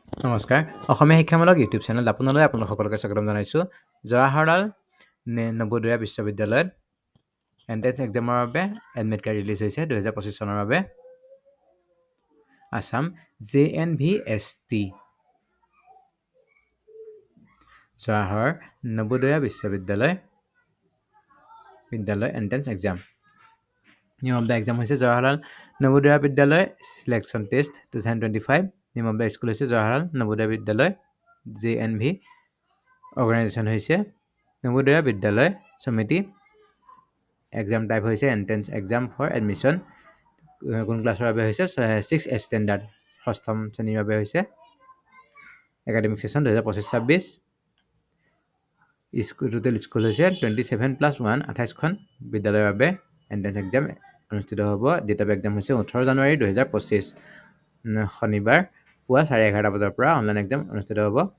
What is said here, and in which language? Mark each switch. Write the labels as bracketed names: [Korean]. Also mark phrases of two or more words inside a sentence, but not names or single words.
[Assamese] নমস্কাৰ অসমীয়া শিক্ষামূলক [English] YouTube channel [Assamese] আপোনালোক সকলোকে স্বাগতম জনাইছোঁ জৱাহৰলাল নৱোদয় বিশ্ববিদ্যালয়ত [English] entrance exam [Assamese] বাবে [English] admit card release [Assamese] হৈছে 2025 চনৰ বাবে আসাম JNVST জৱাহৰ নৱোদয় বিশ্ববিদ্যালয় [English] entrance exam Name of the exam [Assamese] হৈছে জৱাহৰলাল নৱোদয় বিদ্যালয় [English] selection test [Assamese] 2025 [English] Name of the school [Assamese] হৈছে জৱাহৰলাল নৱোদয় বিদ্যালয় JNV অৰ্গানাইজেশ্যন হৈছে নৱোদয় বিদ্যালয় সমিতি [English] exam type [Assamese] হৈছে [English] entrance exam for admission [Assamese] কোন ক্লাছৰ বাবে হৈছে 6 স্ট্যান্ডার্ড ষষ্ঠম শ্ৰেণীৰ বাবে হৈছে [English] academic session [Assamese] 2025-26 [English] total school [Assamese] হৈছে 27+1 28 খন বিদ্যালয়ৰ বাবে [English] entrance exam [Assamese] অনুষ্ঠিত হ'ব [English] date of exam [Assamese] হৈছে 18 জানুৱাৰী 2025 শনিবাৰ পুৱা 11:30 বজাৰ পৰা [English] online exam [Assamese] অনুষ্ঠিত হ'ব